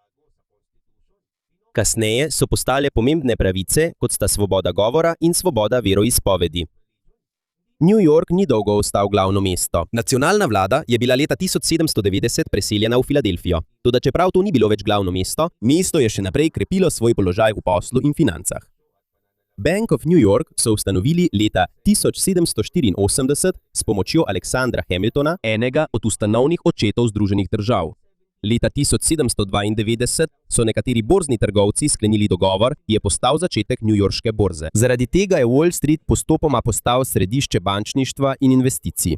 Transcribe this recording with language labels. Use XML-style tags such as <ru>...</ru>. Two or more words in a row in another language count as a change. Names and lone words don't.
<sl>Kasneje so postale pomembne pravice, kot sta svoboda govora in svoboda veroizpovedi. New York ni dolgo ostal glavno mesto. Nacionalna vlada je bila leta 1790 preseljena v Filadelfijo. Toda čeprav to ni bilo več glavno mesto, mesto je še naprej krepilo svoj položaj v poslu in financah. Bank of New York so ustanovili leta 1784 s pomočjo Aleksandra Hamiltona, enega od ustanovnih očetov Združenih držav. Leta 1792 so nekateri borzni trgovci sklenili dogovor, ki je postal začetek newyorške borze. Zaradi tega je Wall Street postopoma postal središče bančništva in investicij.</sl>